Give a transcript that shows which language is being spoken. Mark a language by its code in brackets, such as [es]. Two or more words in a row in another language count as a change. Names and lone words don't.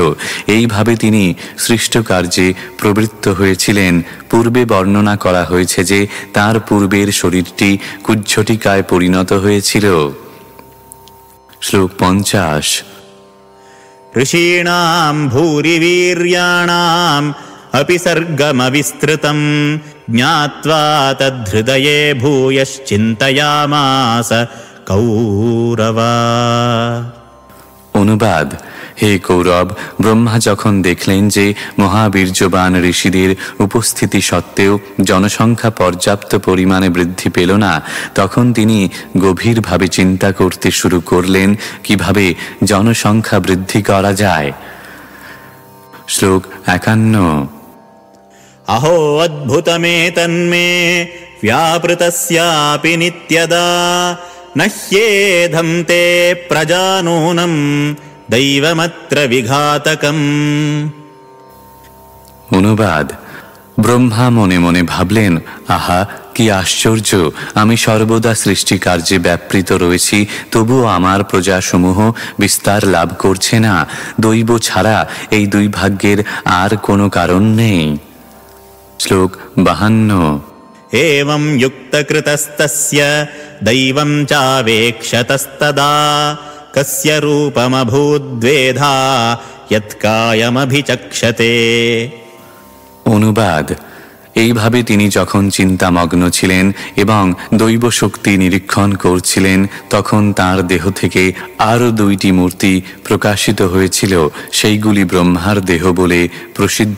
[bn] এইভাবে তিনি সৃষ্টকার্যে প্রবৃত্ত হয়েছিলেন। পূর্বে বর্ণনা করা হয়েছে যে তার পূর্বের শরীরটি কুজ্ঝটিকায় পরিণত হয়েছিল। শ্লোক 50। [sa] ऋषीणां भूरिवीर्याणां अपि सर्गमविस्तृतं ज्ञात्वा तद्धृदये भूयश्चिन्तयामास कौरवा। [bn] অনুবাদ: হে কৌরব, ব্রহ্মা যখন দেখলেন যে মহাবীর্যবান ঋষিদের উপস্থিতি সত্ত্বেও জনসংখ্যা পর্যাপ্ত পরিমাণে বৃদ্ধি পেল না, তখন তিনি গভীরভাবে চিন্তা করতে শুরু করলেন কিভাবে জনসংখ্যা বৃদ্ধি করা যায়। শ্লোক 51। [sa] अहो अद्भुतमेतन्मे व्यापृतस्यापि नित्यदा न ह्येधं ते प्रजानूनं दैवमत्र विघातकम्। [bn] অনুবাদ: ব্রহ্মা মনে মনে ভাবলেন, আহা কি আশ্চর্য, আমি সর্বদা সৃষ্টিকার্যে ব্যাপৃত রয়েছি, তবুও আমার প্রজাসমূহ বিস্তার লাভ করছে না। দৈব ছাড়া এই দুই ভাগ্যের আর কোনো কারণ নেই। শ্লোক 52। [sa] एवं युक्तकृतस्तस्य दैवं चावेक्षतस्तदा कस्य रूपमभूद्वेधा यत्कायमभिचक्षते। [bn] অনুবাদ: এইভাবে তিনি যখন চিন্তামগ্ন ছিলেন এবং দৈব শক্তি নিরীক্ষণ করছিলেন, তখন তার দেহ থেকে আরও দুইটি মূর্তি প্রকাশিত হয়েছিল, সেইগুলি ব্রহ্মার দেহ বলে প্রসিদ্ধ।